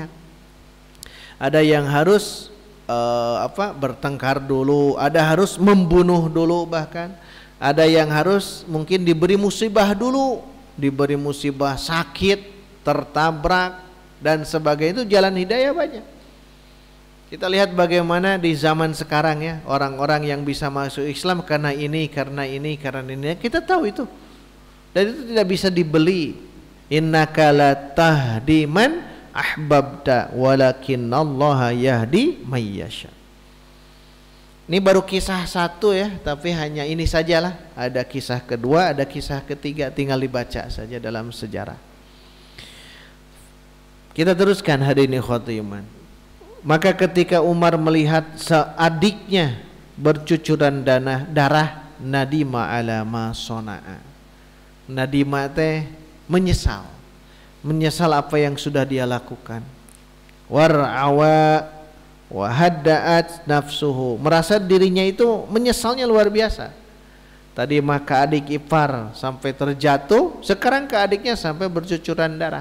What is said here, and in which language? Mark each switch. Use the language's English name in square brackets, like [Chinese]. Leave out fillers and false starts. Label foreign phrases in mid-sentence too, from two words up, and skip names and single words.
[Indonesian] Ada yang harus bertengkar dulu, ada harus membunuh dulu, bahkan ada yang harus mungkin diberi musibah dulu, diberi musibah sakit, tertabrak dan sebagainya. Itu jalan hidayah banyak. Kita lihat bagaimana di zaman sekarang ya, orang-orang yang bisa masuk Islam karena ini, karena ini, karena ini. Kita tahu itu. Dan itu tidak bisa dibeli. [Arabic] Innaka la tahdi man ahbabta walakinallaha yahdi may yasha. [Indonesian] Ini baru kisah satu ya, tapi hanya ini sajalah. Ada kisah kedua, ada kisah ketiga, tinggal dibaca saja dalam sejarah. Kita teruskan hadirin khotiman. Maka ketika Umar melihat adiknya bercucuran darah, [Arabic] nadima ala ma sona'a. [Indonesian] Nadima teh menyesal apa yang sudah dia lakukan. [Arabic] War'awa wa hadda'at nafsuhu, [Indonesian] merasa dirinya itu menyesalnya luar biasa. Tadi maka adik ipar sampai terjatuh, sekarang ke adiknya sampai bercucuran darah.